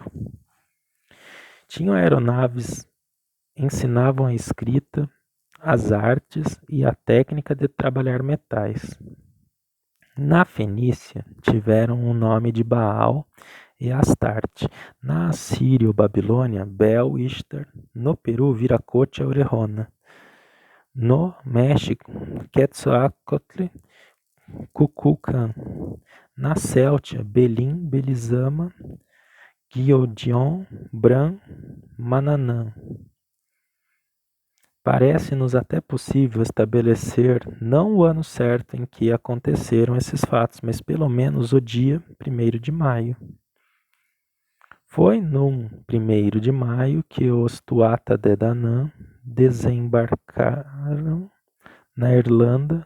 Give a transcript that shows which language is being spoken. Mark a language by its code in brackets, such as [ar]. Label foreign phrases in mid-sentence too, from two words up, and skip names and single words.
[pt] Tinham aeronaves, ensinavam a escrita, as artes e a técnica de trabalhar metais. Na Fenícia, tiveram o nome de Baal e Astarte. Na Assíria ou Babilônia, Bel, Ishtar. No Peru, Viracocha, Orejona. No México, Quetzalcoatl, Cuculcán. Na Céltia, Belim, Belisama, Giodion, Bran, Mananã. Parece-nos até possível estabelecer não o ano certo em que aconteceram esses fatos, mas pelo menos o dia 1º de maio. Foi num 1º de maio que os Tuatha De Danann desembarcaram na Irlanda.